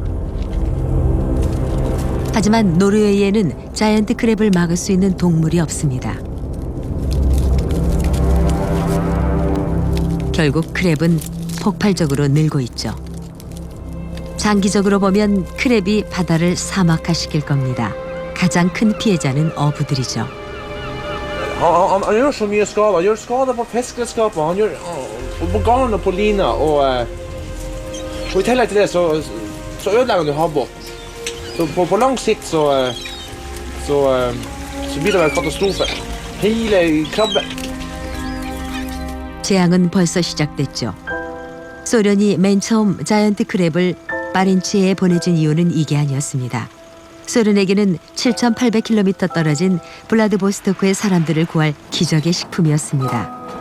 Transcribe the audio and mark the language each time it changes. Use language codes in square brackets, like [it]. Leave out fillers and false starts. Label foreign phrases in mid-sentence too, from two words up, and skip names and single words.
[ko] 하지만 노르웨이에는 자이언트 크랩을 막을 수 있는 동물이 없습니다. 결국 크랩은 폭발적으로 늘고 있죠. 장기적으로 보면 크랩이 바다를 사막화시킬 겁니다. 가장 큰 피해자는 어부들이죠. [no] Han gjør så mye skade. Han gjør skade på fiskeredskaper, han gjør på garn og på lina. Og I tillegg til det så ødelegger han jo havbåten. Så på lang sikt så blir det vel katastrofe. Hele krabbe. [ko] 재앙은 벌써 시작됐죠. 소련이 맨 처음 자이언트 크랩을 바렌츠해에 보내준 이유는 이게 아니었습니다. 소련에게는 7,800km 떨어진 블라디보스토크의 사람들을 구할 기적의 식품이었습니다.